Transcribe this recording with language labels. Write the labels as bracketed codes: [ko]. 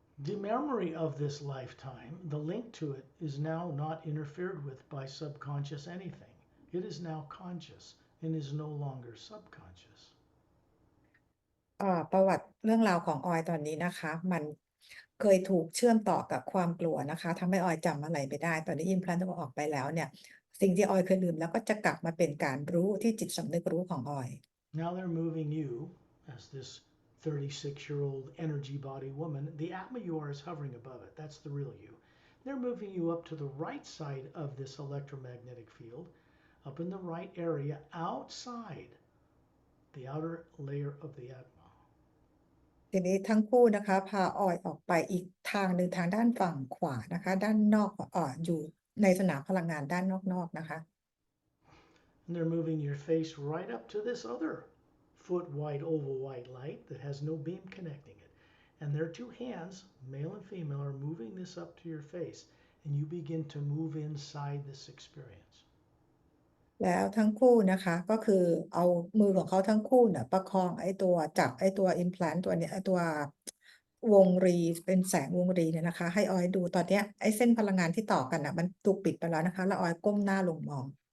[en] The memory of this lifetime, the link to it, is now not interfered with by subconscious anything. It is now conscious and is no longer subconscious. [th] ประวัติเรื่องราวของออยตอนนี้นะคะมันเคยถูกเชื่อมต่อกับความกลัวนะคะทำให้ออยจำอะไรไม่ได้ตอนนี้อิมพลานต์ออกไปแล้วเนี่ยสิ่งที่ออยเคยลืมแล้วก็จะกลับมาเป็นการรู้ที่จิตสำนึกรู้ของออย [en] Now they're moving you as this 36-year-old energy body woman. The Atma you are is hovering above it. That's the real you. They're moving you up to the right side of this electromagnetic field, up in the right area outside the outer layer of the Atma. [th] ทีนี้ทั้งคู่นะคะพาออยออกไปอีกทางหนึ่งทางด้านฝั่งขวานะคะด้านนอกอยู่ในสนามพลังงานด้านนอกๆนะคะ [en] And they're moving your face right up to this other foot wide oval white light that has no beam connecting it. And their two hands, male and female, are moving this up to your face. And you begin to move inside this experience. [th] แล้วทั้งคู่นะคะก็คือเอามือของเขาทั้งคู่เนี่ยประคองไอ้ตัวจับไอ้ตัว implant ตัวเนี้ยไอ้ตัววงรีเป็นแสงวงรีเนี่ยนะคะให้ออยดูตอนเนี้ยไอ้เส้นพลังงานที่ต่อกันน่ะมันถูกปิดไปแล้วนะคะแล้วออยก้มหน้าลงมอง